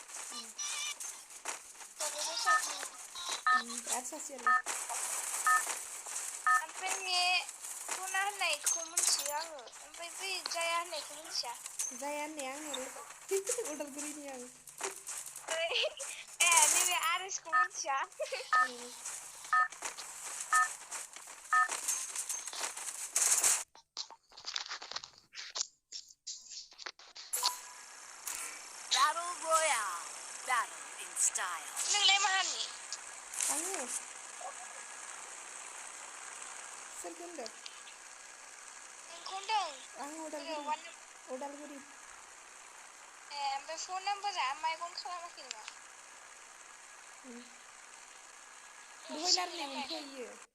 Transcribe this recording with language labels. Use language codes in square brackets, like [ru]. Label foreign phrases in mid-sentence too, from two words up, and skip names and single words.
[brx] आरो सासेयालाय ओमफ्राय बे सना होननायखौ मिथियो आङो ओमफ्राय बै जाया होननायखौ मिथिया जाया होननाया आंनालाय उदालगुरिनि आं नैबे आरेसखौ मिथिया [en] Battle Royale. Battle in style. [brx] नोंलाय माहानि आङो सोरखौ होनदों नोंखौ होनदों आं उदालगुरि ओमफ्राय फन नाम्बारा माइगन खालामाखै नामा दहाय रायलायनायमोनथ' इयो